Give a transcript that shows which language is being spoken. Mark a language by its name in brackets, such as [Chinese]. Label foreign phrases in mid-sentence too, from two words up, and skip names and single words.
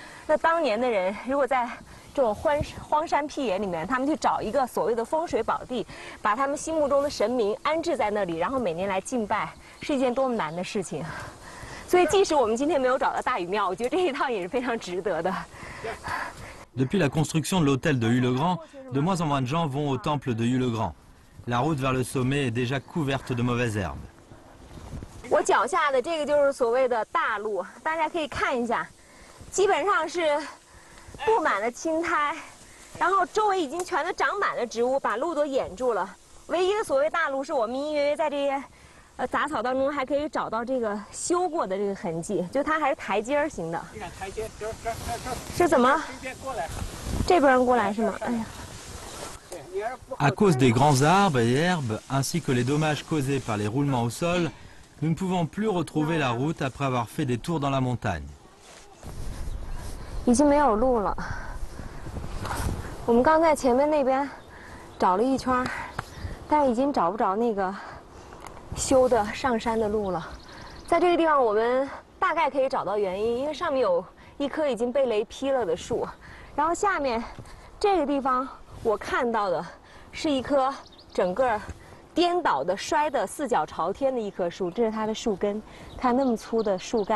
[Chinese] 那当年的人如果在 这种荒山僻野里面，他们去找一个所谓的风水宝地，把他们心目中的神明安置在那里，然后每年来敬拜，是一件多么难的事情。所以，即使我们今天没有找到大禹庙，我觉得这一趟也是非常值得的。 [French] Depuis la construction de l'hôtel de Hue-le-Grand, de moins en moins de gens vont au temple de Hue-le-Grand. La route vers le sommet est déjà couverte de mauvaises herbes. [Chinese] 我脚下的这个就是所谓的大路，大家可以看一下，基本上是 布满了青苔，然后周围已经全都长满了植物，把路都掩住了。唯一的所谓大路，是我们隐隐约约在这些杂草当中还可以找到这个修过的这个痕迹，就它还是台阶型的。你看台阶，这是怎么？这边过来。这边过来是吗？哎呀。 [French] À cause des grands arbres et herbes, ainsi que les dommages causés par les roulements au sol, nous ne pouvons plus retrouver la route après avoir fait des tours dans la montagne. [Chinese] 已经没有路了。我们刚在前面那边找了一圈，但是已经找不着那个修的上山的路了。在这个地方，我们大概可以找到原因，因为上面有一棵已经被雷劈了的树，然后下面这个地方我看到的是一棵整个颠倒的、摔得四脚朝天的一棵树，这是它的树根，看那么粗的树干。